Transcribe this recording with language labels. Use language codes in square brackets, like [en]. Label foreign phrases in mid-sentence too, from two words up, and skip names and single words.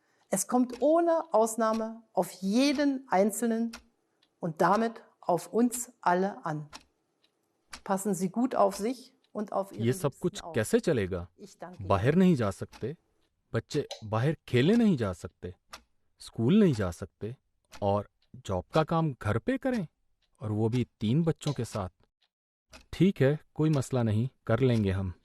[de] Es kommt ohne Ausnahme auf jeden Einzelnen und damit auf uns alle an. Passen Sie gut auf sich und auf Ihre [ur] یہ سب کچھ [de] Liebsten auf. [ur] کیسے چلے گا؟ [de] Ich danke [ur] باہر نہیں جا سکتے، بچے باہر کھیلنے نہیں جا سکتے، اسکول نہیں جا سکتے، اور جاب کا کام گھر پہ کریں، اور وہ بھی 3 بچوں کے ساتھ۔ ٹھیک ہے، کوئی مسئلہ نہیں، کر لیں گے ہم۔